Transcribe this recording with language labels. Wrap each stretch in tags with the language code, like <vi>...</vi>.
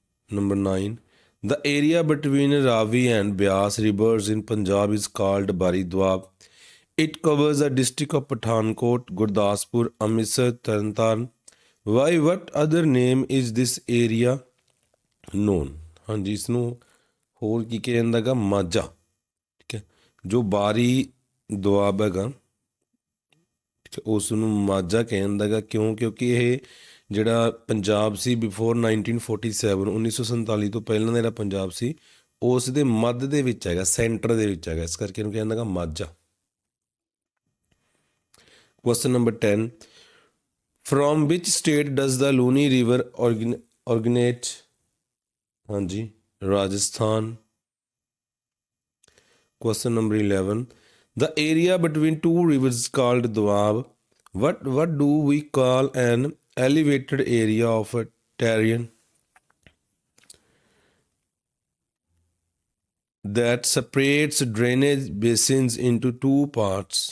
<en>Number 9, the area between Ravi and Beas rivers in Punjab is called Bari Doab. It covers the district of Pathankot, Gurdaspur, Amritsar, Tarntaran. Why, what other name is this area known?</en> <pa>ਹਾਂਜੀ, ਇਸ ਨੂੰ ਹੋਰ ਕੀ ਕਿਹਾ ਜਾਂਦਾ ਹੈਗਾ? ਮਾਝਾ। ਠੀਕ ਹੈ, ਜੋ ਬਾਰੀ ਦੁਆਬ ਹੈਗਾ ਉਸ ਨੂੰ ਮਾਝਾ ਕਿਹਾ ਜਾਂਦਾ ਹੈਗਾ। ਕਿਉਂ? ਕਿਉਂਕਿ ਇਹ ਜਿਹੜਾ ਪੰਜਾਬ ਸੀ ਬਿਫੋਰ 1947, 1947 ਤੋਂ ਪਹਿਲਾਂ ਦਾ ਜਿਹੜਾ ਪੰਜਾਬ ਸੀ ਉਸ ਦੇ ਮੱਧ ਦੇ ਵਿੱਚ ਹੈਗਾ, ਸੈਂਟਰ ਦੇ ਵਿੱਚ ਹੈਗਾ, ਇਸ ਕਰਕੇ ਇਹਨੂੰ ਕਿਹਾ ਜਾਂਦਾ ਹੈਗਾ Majha.</pa> <en>Question number 10, from which state does the Luni river originate? ਹਾਂਜੀ, Rajasthan. Question number 11, the area between 2 rivers is called Doab. What do we call an elevated area of a terrain that separates drainage basins into 2 parts?</en>